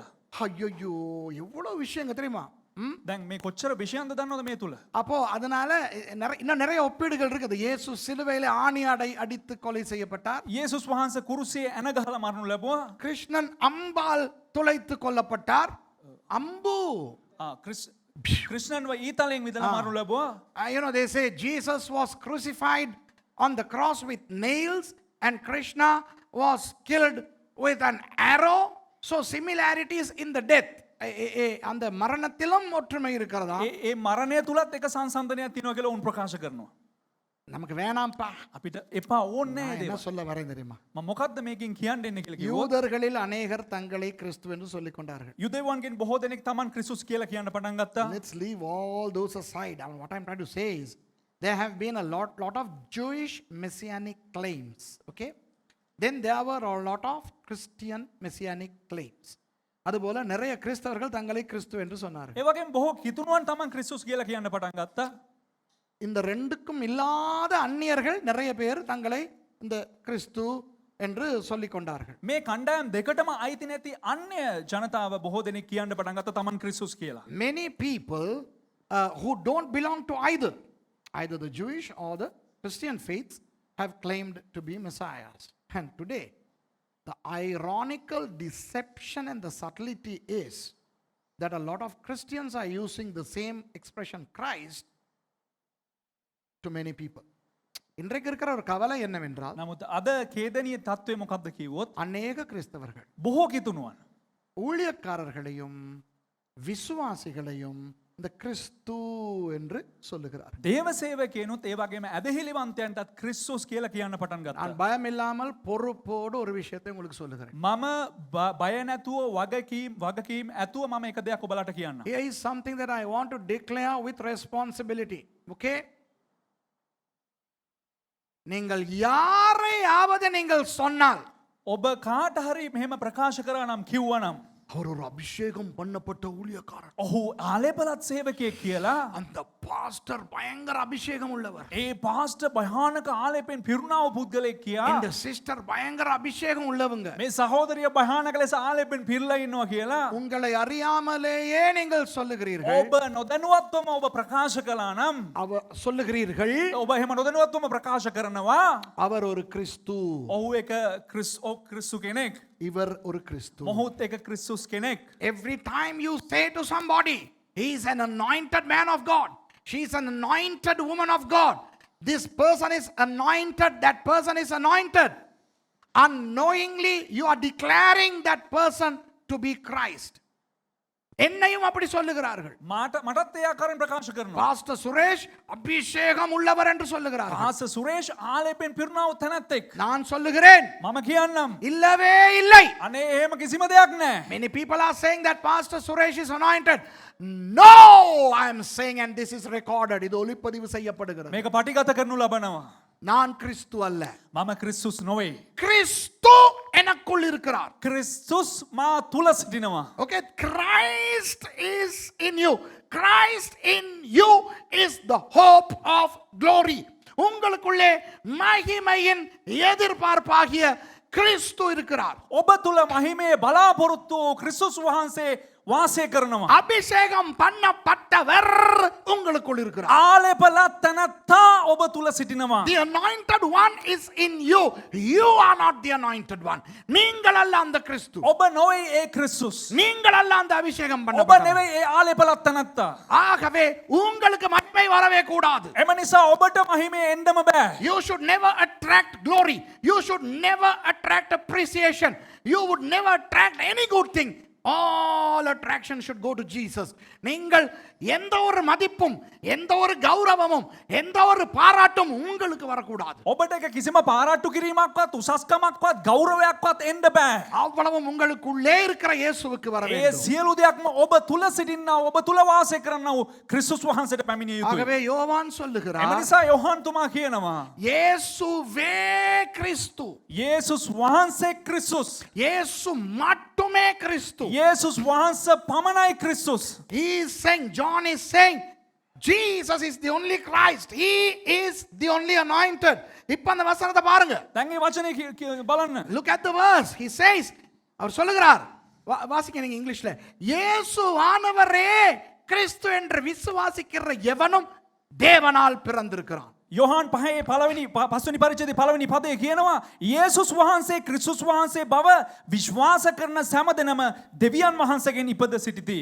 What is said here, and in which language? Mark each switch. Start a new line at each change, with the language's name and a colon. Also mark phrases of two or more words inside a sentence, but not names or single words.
Tamil: ஐயோ எவ்வளவு விஷயங்க தெரியுமா?
Sinhala: දැන් මේ කොච්චර විෂයන්ද දන්නවද මේ තුල?
Tamil: அப்போ அதனால இன்னும் நிறைய ஒப்பீடுகள் இருக்குது. இயேசு சிலுவையிலே ஆணியாடை அடித்து கொலை செய்யப்பட்டார்.
Sinhala: යේසුස් වහන්සේ කුරුසියේ ඇන ගහලා මරණු ලැබුවා.
Tamil: கிருஷ்ணன் அம்பால் துளைத்து கொல்லப்பட்டார். அம்பு.
Sinhala: ක්‍රිෂ්ණන්ව ඊතලෙන් විදලා මරණු ලැබුවා.
English: You know, they say Jesus was crucified on the cross with nails and Krishna was killed with an arrow. So similarities in the death.
Tamil: அந்த மரணத்திலும் ஒற்றுமை இருக்கிறதா?
Sinhala: ඒ මරණය තුලත් එක සංසන්දනයක් තියෙනවා කියලා උන් ප්‍රකාශ කරනවා.
Tamil: நமக்கு வேணாம்ப்பா.
Sinhala: අපිට එපා ඕනේ
Tamil: நான்
Sinhala: නෑ
Tamil: என்ன
Sinhala: දේව.
Tamil: சொல்ல வரேன் தெரியுமா?
Sinhala: මම මොකද්ද මේකෙන් කියන්න කියලා කිව්වොත්
Tamil: யூதர்களில் அநேகர் தங்களை கிறிஸ்து என்று சொல்லிக் கொண்டார்கள்.
Sinhala: යුදෙවන්ගෙන් බොහෝ දෙනෙක් Taman ක්‍රිස්තුස් කියලා කියන්න පටන් ගත්තා.
English: Let's leave all those aside. I mean, what I'm trying to say is there have been a lot of Jewish messianic claims. Okay? Then there were a lot of Christian messianic claims.
Tamil: அதுபோல நிறைய கிறிஸ்தவர்கள் தங்களை கிறிஸ்து என்று சொன்னார்கள்.
Sinhala: ඒ වගේම බොහෝ කිතුණුවන් Taman ක්‍රිස්තුස් කියලා කියන්න පටන් ගත්තා.
Tamil: இந்த ரெண்டுக்கும் இல்லாத அந்நியர்கள் நிறைய பேர் தங்களை இந்த கிறிஸ்து என்று சொல்லிக் கொண்டார்கள்.
Sinhala: මේ කණ්ඩායම් දෙකටම අයිති නැති අන්‍ය ජනතාව බොහෝ දෙනෙක් කියන්න පටන් ගත්තා Taman ක්‍රිස්තුස් කියලා.
English: Many people who don't belong to either the Jewish or the Christian faiths have claimed to be messiahs. And today the ironical deception and the subtlety is that a lot of Christians are using the same expression Christ to many people.
Tamil: இன்றைக்கு இருக்கிற ஒரு கவலை என்னவென்றால்,
Sinhala: නමුත් අද ඛේදනීය තත්ත්වය මොකක්ද කිව්වොත්
Tamil: அநேக கிறிஸ்தவர்கள்
Sinhala: බොහෝ කිතුණුවන්
Tamil: ஊழியக்காரர்களையும் விசுவாசிகளையும் இந்த கிறிஸ்து என்று சொல்லுகிறார்கள்.
Sinhala: දේව සේවකයනුත් ඒ වගේම ඇදහිලිවන්තයන්ටත් ක්‍රිස්තුස් කියලා කියන්න පටන් ගත්තා.
Tamil: நான் பயம் இல்லாமல் பொறுப்போடு ஒரு விஷயத்தை உங்களுக்கு சொல்லுகிறேன்.
Sinhala: මම බය නැතුව වගකීම් ඇතුව මම එක දෙයක් ඔබලට කියන්න.
English: Here is something that I want to declare with responsibility.
Tamil: Okay? நீங்கள் யாரையாவது நீங்கள் சொன்னால்,
Sinhala: ඔබ කාට හරි මෙහෙම ප්‍රකාශ කරා නම් කිව්වනම්
Tamil: அவர் ஒரு அபிஷேகம் பண்ணப்பட்ட ஊழியக்காரர்,
Sinhala: ඔහු ආලේපලත් සේවකයෙක් කියලා,
Tamil: அந்த பாஸ்டர் பயங்கர அபிஷேகம் உள்ளவர்,
Sinhala: ඒ පාස්ටර් භයානක ආලේපෙන් පිරුණාව පුද්ගලෙක් කියා,
Tamil: இந்த சிஸ்டர் பயங்கர அபிஷேகம் உள்ளவங்க,
Sinhala: මේ සහෝදරිය භයානක ලෙස ආලේපෙන් පිරලා ඉන්නවා කියලා
Tamil: உங்களை அறியாமலேயே நீங்கள் சொல்லுகிறீர்கள்.
Sinhala: ඔබ නොදැනුවත්වම ඔබ ප්‍රකාශ කළා නම්
Tamil: சொல்லுகிறீர்கள்
Sinhala: ඔබ එහෙම නොදැනුවත්වම ප්‍රකාශ කරනවා
Tamil: அவர் ஒரு கிறிஸ்து,
Sinhala: ඔහු එක ක්‍රිස්තු කෙනෙක්,
Tamil: இவர் ஒரு கிறிஸ்து.
Sinhala: මොහුත් එක ක්‍රිස්තුස් කෙනෙක්.
English: Every time you say to somebody, he is an anointed man of God, she is an anointed woman of God, this person is anointed, that person is anointed, unknowingly you are declaring that person to be Christ.
Tamil: என்னையும் அப்படி சொல்லுகிறார்கள்.
Sinhala: මටත් ඒ ආකාරයෙන් ප්‍රකාශ කරනවා.
Tamil: பாஸ்டர் சுரேஷ் அபிஷேகம் உள்ளவர் என்று சொல்லுகிறார்கள்.
Sinhala: පාස සුරේෂ් ආලේපෙන් පිරුණාව තැනැත්තෙක්.
Tamil: நான் சொல்லுகிறேன்,
Sinhala: මම කියන්නම්
Tamil: இல்லவே இல்லை.
Sinhala: අනේ එහෙම කිසිම දෙයක් නැහැ.
English: Many people are saying that Pastor Suresh is anointed. No, I am saying, and this is recorded.
Tamil: இது ஒளிப்பதிவு செய்யப்படுகிறது.
Sinhala: මේක පටිගත කරනු ලබනවා.
Tamil: நான் கிறிஸ்து அல்ல,
Sinhala: මම ක්‍රිස්තුස් නොවේ.
Tamil: கிறிஸ்து எனக்குள் இருக்கிறார்.
Sinhala: ක්‍රිස්තුස් මා තුල සිටිනවා.
English: Okay, Christ is in you. Christ in you is the hope of glory.
Tamil: உங்களுக்குள்ளே மகிமையின் எதிர்பார்ப்பாகிய கிறிஸ்து இருக்கிறார்.
Sinhala: ඔබ තුල මහිමේ බලාපොරොත්තු ක්‍රිස්තුස් වහන්සේ වාසය කරනවා.
Tamil: அபிஷேகம் பண்ணப்பட்டவர் உங்களுக்குள் இருக்கிறார்.
Sinhala: ආලේපලත් තැනැත්තා ඔබ තුල සිටිනවා.
English: The anointed one is in you. You are not the anointed one.
Tamil: நீங்கள் அல்ல அந்த கிறிஸ்து.
Sinhala: ඔබ නොවේ ඒ ක්‍රිස්තුස්.
Tamil: நீங்கள் அல்ல அந்த அபிஷேகம்
Sinhala: ඔබ
Tamil: பண்ணப்பட்டவர்.
Sinhala: නෙවෙයි ඒ ආලේපලත් තැනැත්තා.
Tamil: ஆகவே உங்களுக்கு மகிமை வரவே கூடாது.
Sinhala: එම නිසා ඔබට මහිමේ එන්නම බෑ.
English: You should never attract glory. You should never attract appreciation. You would never attract any good thing. All attraction should go to Jesus.
Tamil: நீங்கள் எந்த ஒரு மதிப்பும் எந்த ஒரு கௌரவமும் எந்த ஒரு பாராட்டும் உங்களுக்கு வரக்கூடாது.
Sinhala: ඔබට එක කිසිම පාරට්ටු කිරීමක්වත් උසස්කමක්වත් ගෞරවයක්වත් එන්න බෑ.
Tamil: அவ்வளவும் உங்களுக்குள்ளே இருக்கிற இயேசுவுக்கு வர
Sinhala: ඒ
Tamil: வேண்டும்.
Sinhala: සියලු දෙයක්ම ඔබ තුල සිටින්නා ඔබ තුල වාසය කරන්නා වූ ක්‍රිස්තුස් වහන්සේට පැමිණිය යුතුයි.
Tamil: ஆகவே யோவான்
Sinhala: එම
Tamil: சொல்லுகிறார்,
Sinhala: නිසා යොහන් තුමා කියනවා
Tamil: இயேசுவே கிறிஸ்து.
Sinhala: යේසුස් වහන්සේ ක්‍රිස්තුස්.
Tamil: இயேசு மட்டுமே கிறிஸ்து.
Sinhala: යේසුස් වහන්සේ පමණයි ක්‍රිස්තුස්.
English: He is saying, John is saying, Jesus is the only Christ. He is the only anointed.
Tamil: இப்ப அந்த வசனத்தை பாருங்க.
Sinhala: දැන් ඒ වචනේ බලන්න.
English: Look at the verse. He says,
Tamil: அவர் சொல்லுகிறார், வாசிக்க நீங்க இங்கிலீஷ்ல, இயேசு ஆனவரே கிறிஸ்து என்று விசுவாசிக்கிற எவனும் தேவனால் பிறந்திருக்கிறான்.
Sinhala: යොහන් පහේ පළවෙනි පස්වෙනි පරිච්ඡේදයේ පළවෙනි පදයේ කියනවා යේසුස් වහන්සේ ක්‍රිස්තුස් වහන්සේ බව විශ්වාස කරන සෑම දෙනම දෙවියන් වහන්සේගෙන් ඉපද සිටිති.